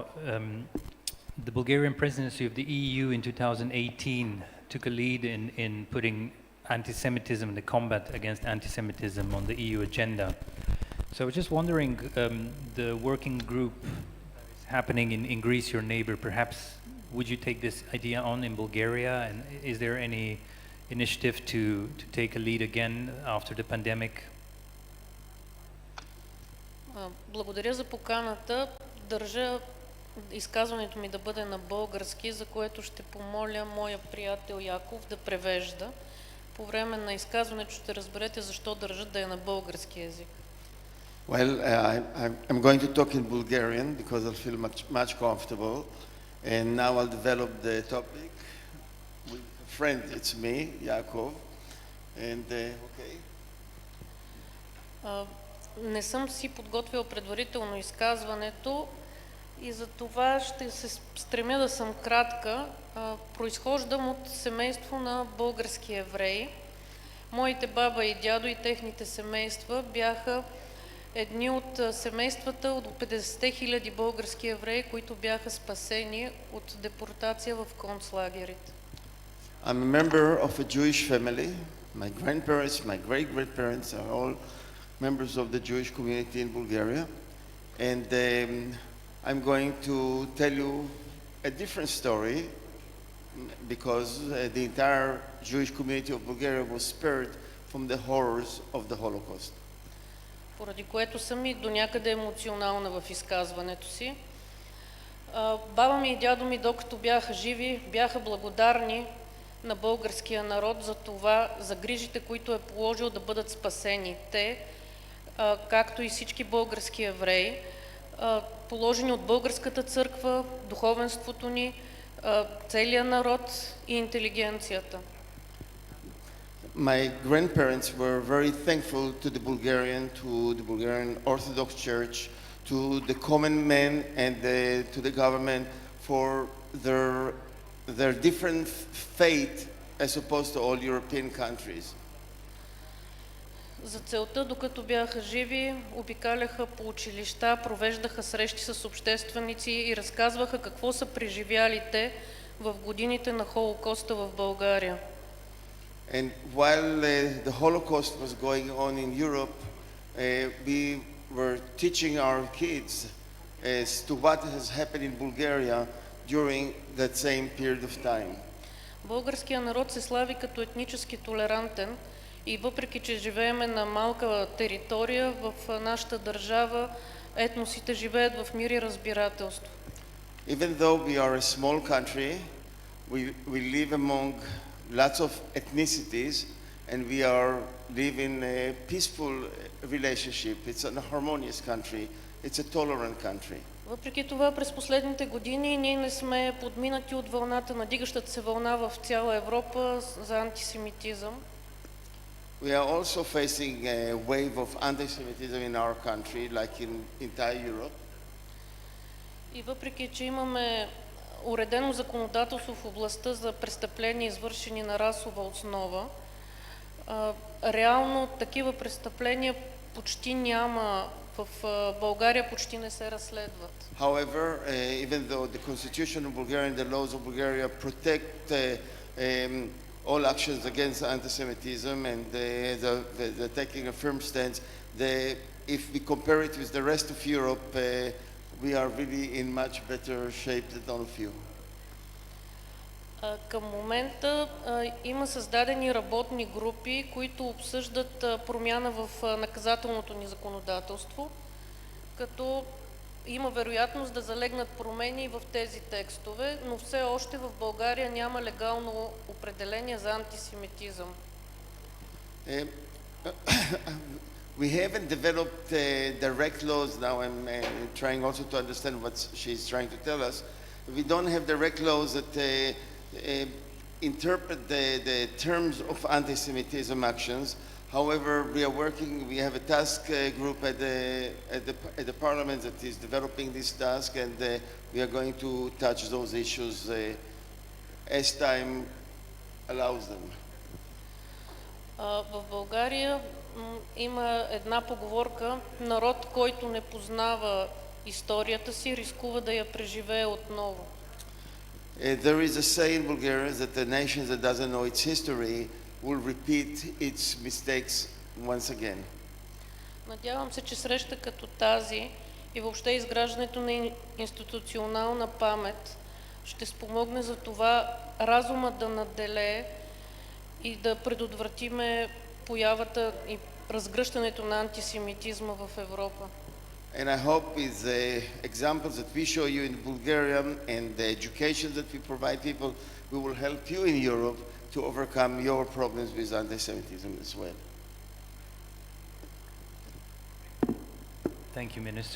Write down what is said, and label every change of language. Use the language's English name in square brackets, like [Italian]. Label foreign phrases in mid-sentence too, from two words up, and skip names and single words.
[English] The Bulgarian presidency of the EU in 2018 took a lead in putting anti-Semitism and the combat against anti-Semitism on the EU agenda. So I was just wondering, the working group that is happening in Greece, your neighbor, perhaps would you take this idea on in Bulgaria? And is there any initiative to take a lead again after the pandemic? [Bulgarian] Благодаря за поканата. Държа изказването ми да бъде на български, за което ще помоля моя приятел Яков да превежда. По време на изказването ще разберете защо държа да е на български език. [English] Well, I'm going to talk in Bulgarian because I'll feel much comfortable, and now I'll develop the topic with a friend. It's me, Yakov, and okay. [Bulgarian] Не съм си подготвил предварително изказването и за това ще се стремя да съм кратка. Произхождам от семейство на български евреи. Моите баба и дядо и техните семейства бяха едни от семействата от 50 000 български евреи, които бяха спасени от депортация в концлагерите. [English] I'm a member of a Jewish family. My grandparents, my great-grandparents are all members of the Jewish community in Bulgaria. And I'm going to tell you a different story because the entire Jewish community of Bulgaria was spared from the horrors of the Holocaust. [Bulgarian] Поради което съм и до някъде емоционална в изказването си. Баба ми и дядо ми, докато бяха живи, бяха благодарни на българския народ за това, за грижите, които е положил да бъдат спасени. Те, както и всички български евреи, положени от българската църква, духовенството ни, целия народ и интелигенцията. [English] My grandparents were very thankful to the Bulgarian Orthodox Church, to the common men and to the government for their different faith as opposed to all European countries. [Bulgarian] За целта, докато бяха живи, обикаляха по училища, провеждаха срещи с общественици и разказваха какво са преживяли те в годините на Холокоста в България. [English] And while the Holocaust was going on in Europe, we were teaching our kids as to what has happened in Bulgaria during that same period of time. [Bulgarian] Българският народ се слави като етнически толерантен и въпреки, че живееме на малка територия, в нашата държава етносите живеят в мир и разбирателство. [English] Even though we are a small country, we live among lots of ethnicities, and we live in a peaceful relationship. It's a harmonious country. It's a tolerant country. [Bulgarian] Въпреки това, през последните години ние не сме подминати от вълната, надигащата се вълна в цяла Европа за антисемитизъм. [English] We are also facing a wave of anti-Semitism in our country, like in entire Europe. [Bulgarian] И въпреки, че имаме уредено законодателство в областта за престъпления, извършени на расова основа, реално такива престъпления почти няма. В България почти не се разследват. [English] However, even though the constitution of Bulgaria and the laws of Bulgaria protect all actions against anti-Semitism and they're taking a firm stance, if we compare it with the rest of Europe, we are really in much better shape than all of you. [Bulgarian] Към момента има създадени работни групи, които обсъждат промяна в наказателното ни законодателство, като има вероятност да залегнат промени в тези текстове, но все още в България няма легално определение за антисемитизъм. [English] We haven't developed direct laws now. I'm trying also to understand what she's trying to tell us. We don't have direct laws that interpret the terms of anti-Semitism actions. However, we are working, we have a task group at the parliament that is developing this task, and we are going to touch those issues as time allows them. [Bulgarian] В България има една поговорка: народ, който не познава историята си, рискува да я преживее отново. [English] There is a saying in Bulgaria that a nation that doesn't know its history will repeat its mistakes once again. [Bulgarian] Надявам се, че среща като тази и въобще изграждането на институционална памет ще спомогне за това разумът да надделее и да предотвратиме появата и разгръщането на антисемитизма в Европа. [English] And I hope with the examples that we show you in Bulgaria and the education that we provide people, we will help you in Europe to overcome your problems with anti-Semitism as well. Thank you, Minister.